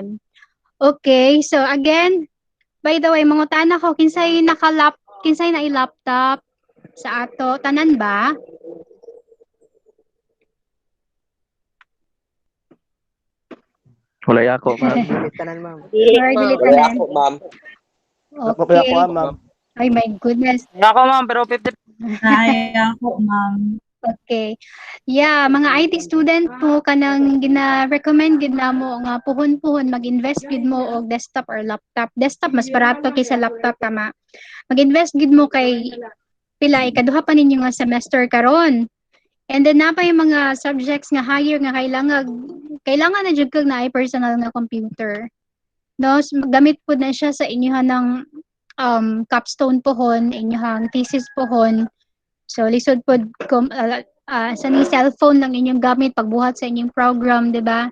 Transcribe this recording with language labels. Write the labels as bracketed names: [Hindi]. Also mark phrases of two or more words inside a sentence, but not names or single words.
[English] Okay, so again, by the way, [Cebuano] mangutana ko kinsay na i-laptop sa ato tanan ba? Wala ako, ma'am. Dili tanan, ma'am. Or dili Wala tanan? ako, ma'am. Wala Okay. ko, ma'am. [English] Ay my goodness. [Cebuano] Ako ma'am, pero 50. Kaya ako, ma'am. Okay. Yeah, mga [English] IT student [Cebuano] po kanang gina-recommend gid namo nga puhon-puhon mag-invest gid mo og desktop or laptop. Desktop mas barato kaysa laptop tama. Mag-invest gid mo kay pila ikaduha pa ninyo nga semester karon. [English] And then [Cebuano] na pa yung mga subjects nga higher nga kailangan na jud kag naay personal nga computer. No, so, gamit po na siya sa inyohan ng capstone pohon, inyohang thesis pohon. So lisod pod sa ni cellphone lang inyong gamit pagbuhat sa inyong program, di ba?